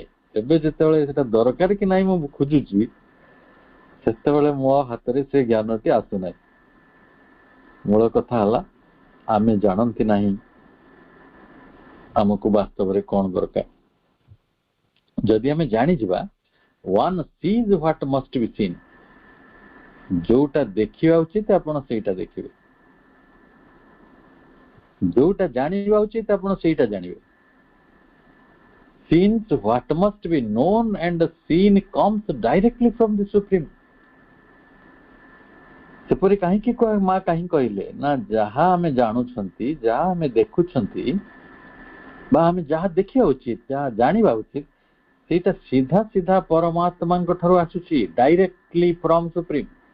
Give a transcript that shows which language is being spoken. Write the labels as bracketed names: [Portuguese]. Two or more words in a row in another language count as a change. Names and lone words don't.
[Odia] ଏବେ ଯେତେବେଳେ ସେଟା ଦରକାର କି ନାହିଁ ମୁଁ ଖୋଜୁଛି, ସେତେବେଳେ ମୋ ହାତରେ ସେ ଜ୍ଞାନଟି ଆସୁନାହିଁ। ମୂଳ କଥା ହେଲା, ଆମେ ଜାଣନ୍ତି ନାହିଁ ଆମକୁ ବାସ୍ତବରେ କଣ ଦରକାର। ଯଦି ଆମେ ଜାଣିଯିବା, [English] one sees what must be seen, [Odia] ଯୋଉଟା ଦେଖିବା ଉଚିତ ଆପଣ ସେଇଟା ଦେଖିବେ, ଯୋଉଟା ଜାଣିବା ଉଚିତ ଆପଣ ସେଇଟା ଜାଣିବେ। [English] since what must be known and seen comes directly from the supreme. [Odia] ସେପରି କାହିଁକି ମା କାହିଁ କହିଲେ ନା ଯାହା ଆମେ ଜାଣୁଛନ୍ତି ଯାହା ଆମେ ଦେଖୁଛନ୍ତି ବା ଆମେ ଯାହା ଦେଖିବା ଉଚିତ ଯାହା ଜାଣିବା ଉଚିତ ସେଇଟା ସିଧା ସିଧା ପରମାତ୍ମାଙ୍କ ଠାରୁ ଆସୁଛି [English] directly from supreme.